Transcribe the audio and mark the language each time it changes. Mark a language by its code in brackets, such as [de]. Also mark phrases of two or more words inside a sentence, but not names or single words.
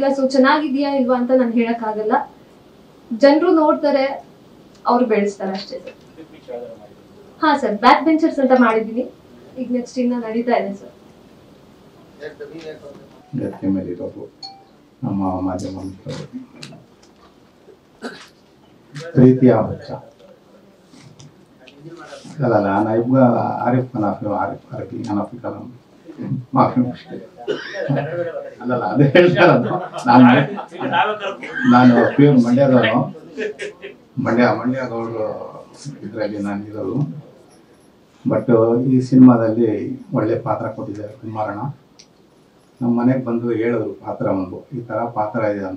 [kn] ಸೊ ಚೆನ್ನಾಗಿದ್ಯಾ ಇಲ್ವಾ ಅಂತ ನಾನು ಹೇಳಕ್ ಆಗಲ್ಲ. ಜನರು ನೋಡ್ತಾರೆ, ಅವ್ರು ಬೆಳೆಸ್ತಾರೆ ಅಷ್ಟೇ ಸರ್. ಹಾ ಸರ್, ಬ್ಯಾಕ್ ಬೆಂಚರ್ಸ್ ಅಂತ ಮಾಡಿದೀನಿ. ಈಗ ನೆಕ್ಸ್ಟ್ ಇನ್ನ ನಡೀತಾ ಇದೆ ಸರ್. ನಮ್ಮ ಮಾಧ್ಯಮ ಪ್ರೀತಿಯ ಬಚ್ಚ [ar] لا لا لا أنا يبغى أعرف أنا في أعرف عربي أنا في كلام ما في مشكلة. لا لا هذا [kn] ನಾನು ಪ್ಯೂರ್ ಮಂಡ್ಯದವನು. ಮಂಡ್ಯದವರು ಇದರಲ್ಲಿ ನಾನು ಇರೋದು. ಬಟ್ ಈ ಸಿನಿಮಾದಲ್ಲಿ ಒಳ್ಳೆ ಪಾತ್ರ ಕೊಟ್ಟಿದ್ದಾರೆ ಕುಮಾರಣ್ಣ. ನಮ್ಮ ಮನೆಗೆ ಬಂದು ಹೇಳಿದ್ರು ಪಾತ್ರ ಒಂದು ಈ ಥರ ಪಾತ್ರ ಇದೆ ಅಂತ.